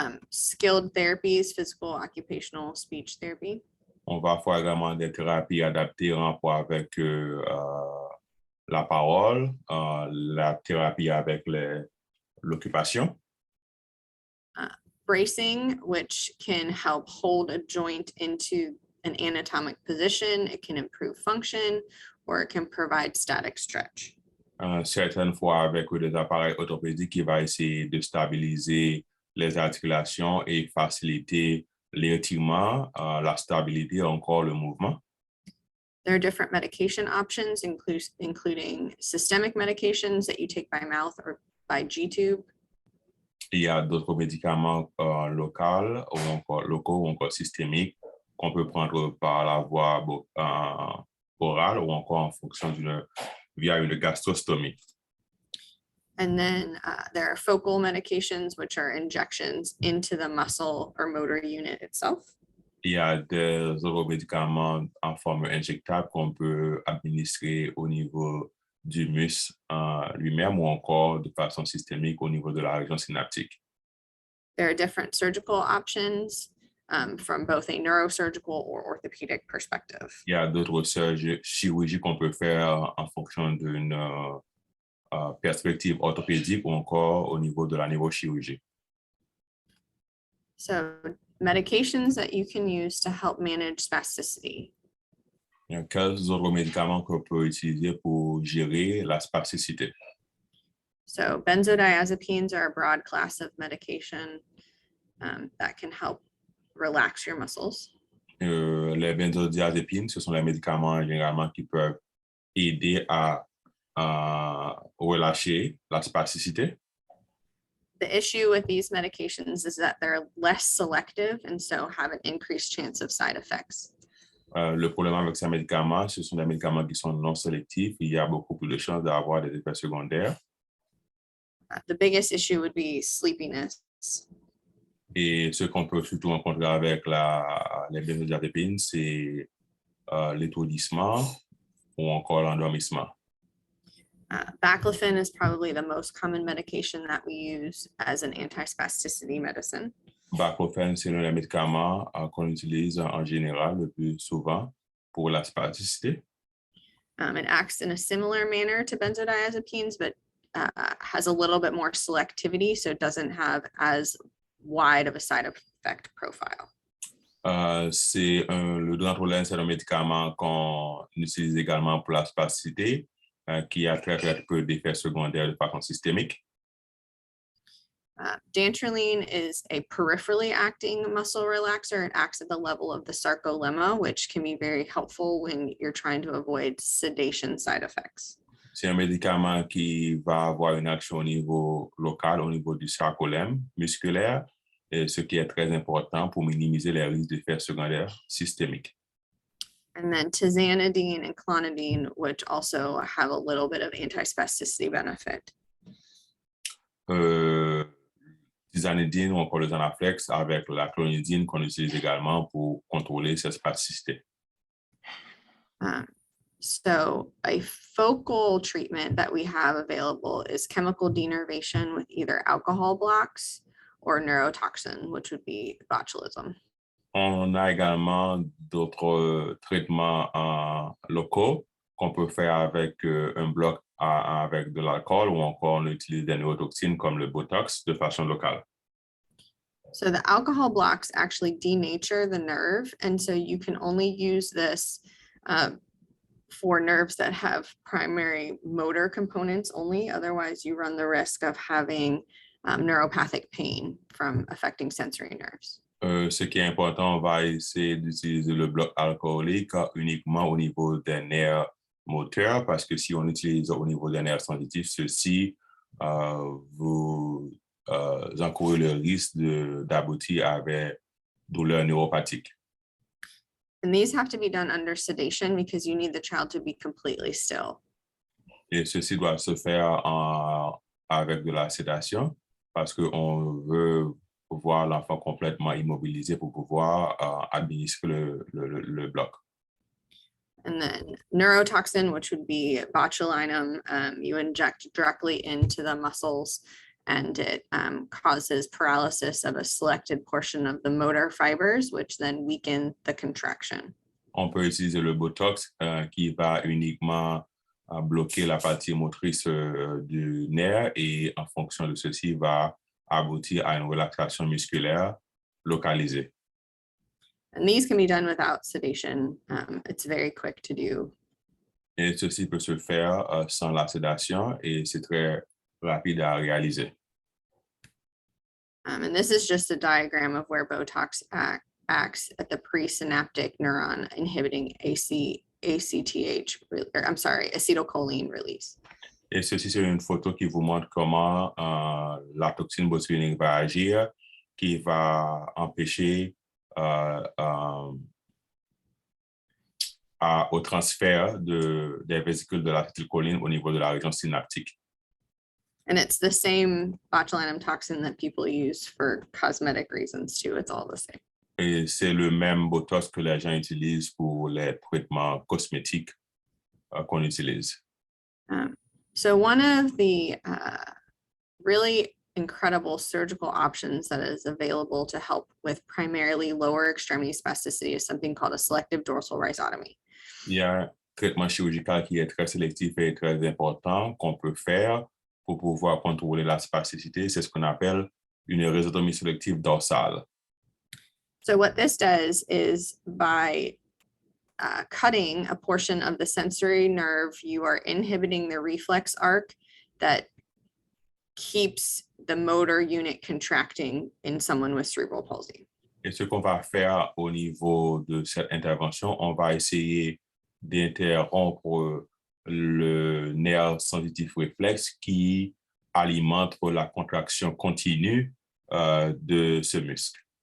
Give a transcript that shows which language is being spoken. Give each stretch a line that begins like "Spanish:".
English: Skilled therapies, physical, occupational, speech therapy.
French: On va faire également des thérapies adaptées en rapport avec la parole, la thérapie avec l'occupation.
English: Bracing, which can help hold a joint into an anatomic position. It can improve function, or it can provide static stretch.
French: Certaines fois avec des appareils orthopédiques qui va essayer de stabiliser les articulations et faciliter l'étirement, la stabilité, encore le mouvement.
English: There are different medication options, including systemic medications that you take by mouth or by G-tube.
French: Il y a d'autres médicaments locaux ou encore systémiques qu'on peut prendre par la voie orale ou encore en fonction via une gastrostomie.
English: And then there are focal medications, which are injections into the muscle or motor unit itself.
French: Il y a des autres médicaments en forme injectable qu'on peut administrer au niveau du muscle lui-même ou encore de façon systémique au niveau de la région synaptique.
English: There are different surgical options from both a neurosurgical or orthopedic perspective.
French: Il y a d'autres chirurgies qu'on peut faire en fonction d'une perspective orthopédique ou encore au niveau de la neurochirurgie.
English: So medications that you can use to help manage spasticity.
French: Quels autres médicaments qu'on peut utiliser pour gérer la spasticité?
English: So benzodiazepines are a broad class of medication that can help relax your muscles.
French: Les benzodiazépines, ce sont les médicaments généralement qui peuvent aider à relâcher la spasticité.
English: The issue with these medications is that they're less selective and so have an increased chance of side effects.
French: Le problème avec ces médicaments, ce sont des médicaments qui sont non sélectifs. Il y a beaucoup plus de chances d'avoir des effets secondaires.
English: The biggest issue would be sleepiness.
French: Et ce qu'on peut surtout rencontrer avec les benzodiazépines, c'est l'étourdissement ou encore l'endormissement.
English: Baclofen is probably the most common medication that we use as an anti-spasticity medicine.
French: Baclofen, c'est l'un des médicaments qu'on utilise en général le plus souvent pour la spasticité.
English: It acts in a similar manner to benzodiazepines, but has a little bit more selectivity, so it doesn't have as wide of a side effect profile.
French: Le dontrolène, c'est un médicament qu'on utilise également pour la spasticité, qui a très peu d'effets secondaires de façon systémique.
English: Dantrolene is a peripherally acting muscle relaxer. It acts at the level of the sarcolemma, which can be very helpful when you're trying to avoid sedation side effects.
French: C'est un médicament qui va avoir une action au niveau local, au niveau du sarcolème musculaire, ce qui est très important pour minimiser les risques d'effets secondaires systémiques.
English: And then tizanidine and clonidine, which also have a little bit of anti-spasticity benefit.
French: Tizanidine ou encore le Zanaflex avec la clonidine qu'on utilise également pour contrôler cette spasticité.
English: So a focal treatment that we have available is chemical denervation with either alcohol blocks or neurotoxin, which would be botulism.
French: On a également d'autres traitements locaux qu'on peut faire avec un bloc avec de l'alcool ou encore on utilise des neurotoxines comme le Botox de façon locale.
English: So the alcohol blocks actually denature the nerve. And so you can only use this for nerves that have primary motor components only. Otherwise, you run the risk of having neuropathic pain from affecting sensory nerves.
French: Ce qui est important, on va essayer d'utiliser le bloc alcoolique uniquement au niveau des nerfs moteurs parce que si on utilise au niveau des nerfs sensitifs, ceci vous encourez le risque d'aboutir avec douleur neuropathique.
English: And these have to be done under sedation because you need the child to be completely still.
French: Et ceci doit se faire avec de la sédation parce qu'on veut voir l'enfant complètement immobilisé pour pouvoir administrer le bloc.
English: And then neurotoxin, which would be botulinum, you inject directly into the muscles and it causes paralysis of a selected portion of the motor fibers, which then weaken the contraction.
French: On peut utiliser le Botox qui va uniquement bloquer la partie motrice du nerf et en fonction de ceci va aboutir à une relaxation musculaire localisée.
English: And these can be done without sedation. It's very quick to do.
French: Et ceci peut se faire sans la sédation et c'est très rapide à réaliser.
English: And this is just a diagram of where Botox acts at the presynaptic neuron, inhibiting acetylcholine release.
French: Et ceci, c'est une photo qui vous montre comment la toxine botulinique va agir, qui va empêcher au transfert des vésicules de l'acétylcholine au niveau de la région synaptique.
English: And it's the same botulinum toxin that people use for cosmetic reasons too. It's all the same.
French: Et c'est le même Botox que les gens utilisent pour les traitements cosmétiques qu'on utilise.
English: So one of the really incredible surgical options that is available to help with primarily lower extremity spasticity is something called a selective dorsal rhizotomy.
French: Il y a un traitement chirurgical qui est très sélectif et très important qu'on peut faire pour pouvoir contrôler la spasticité. C'est ce qu'on appelle une rhizotomie sélective dorsale.
English: So what this does is by cutting a portion of the sensory nerve, you are inhibiting the reflex arc that keeps the motor unit contracting in someone with cerebral palsy.
French: Et ce qu'on va faire au niveau de cette intervention, on va essayer d'interrompre le nerf sensitif réflexe qui alimente la contraction continue de ce muscle.